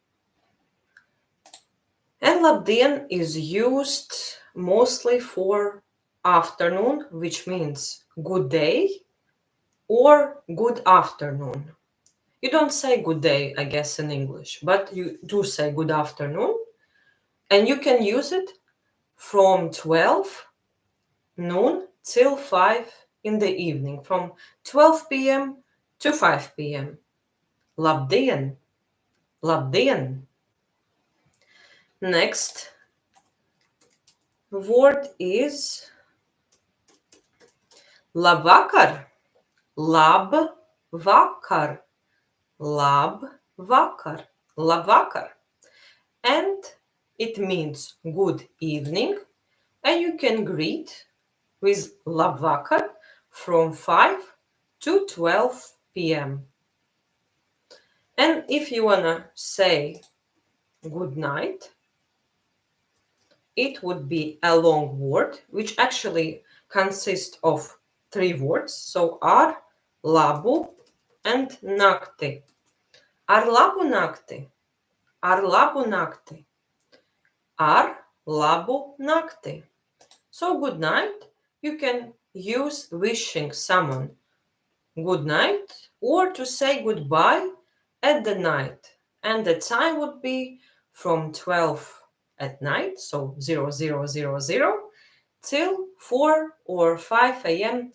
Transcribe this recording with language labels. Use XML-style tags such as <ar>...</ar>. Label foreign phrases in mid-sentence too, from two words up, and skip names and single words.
<en>And labdien is used mostly for afternoon, which means good day or good afternoon. You don't say good day, I guess, in English, but you do say good afternoon. And you can use it from 12 noon till 5 in the evening, from 12 p.m. to 5 p.m. Labdien! Labdien! Next word is labvakar.</en> <lv>Labvakar. Labvakar.</lv> <en>Labvakar. And it means good evening, and you can greet with labvakar from 5 to 12 p.m. And if you wanna say good night, it would be a long word, which actually consists of 3 words. So ar, labu, and nakti.</en> <lv>Ar labu nakti. Ar labu nakti. Ar labu nakti.</lv> <en>So good night, you can use wishing someone good night or to say goodbye at the night. And the time would be from 12 at night, so 0000, till 4 or 5 a.m.</en>